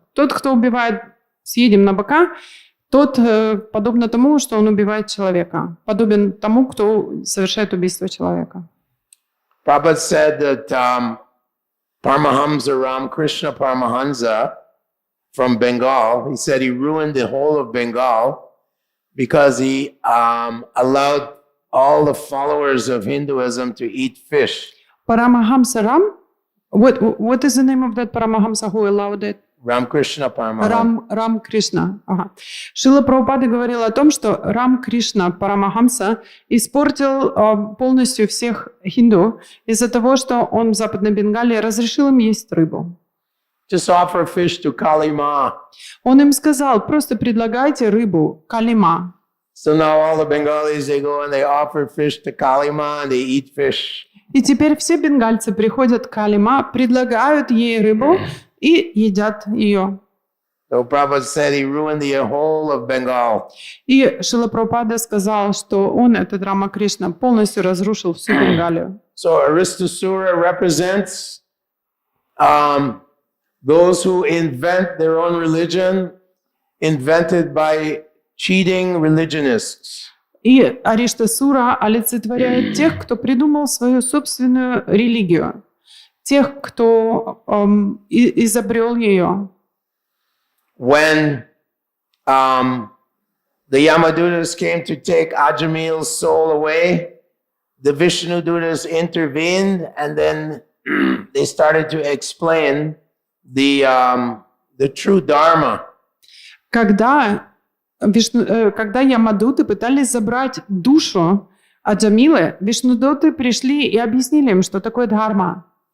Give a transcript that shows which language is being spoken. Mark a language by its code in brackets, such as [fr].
[ru] Тот, кто убивает, съедем на быка, тот подобно тому, что он убивает человека. Подобен тому, кто совершает убийство человека. [en] Prabhupada said that Paramahamsa Ramakrishna Paramahansa from Bengal, he said he ruined the whole of Bengal because he allowed all the followers of Hinduism to eat fish. Paramahamsa Ram? What is the name of that Paramahamsa who allowed it? Ramakrishna Paramahamsa. [ru] Рам Кришна. Ага. Шрила Прабхупада говорил о том, что Рам Кришна Парамахамса испортил полностью всех хинду из-за того, что он в Западной Бенгалии разрешил им есть рыбу. [en] Just offer fish to Kali Ma. [ru] Он им сказал, просто предлагайте рыбу Калима. [en] So now all the Bengalis, they go and they offer fish to Kali Ma and they eat fish. [ru] И теперь все бенгальцы приходят к Калима, предлагают ей рыбу и едят ее. [en] So Prabhupada said he ruined the whole of Bengal. [ru] И Шрила Прабхупада сказал, что он, этот Рама Кришна, полностью разрушил всю Бенгалию. [en] So Aristasura represents those who invent their own religion, invented by cheating religionists. [ru] И Ариштасура олицетворяет тех, кто придумал свою собственную религию, тех, кто изобрел ее. [en] When the Yamadutas came to take Ajamil's soul away, the Vishnu Dutas intervened, and then they started to explain the true Dharma. [ru] Когда Ямадуты пытались забрать душу Аджамилы, Вишнудоты пришли и объяснили им, что такое дхарма.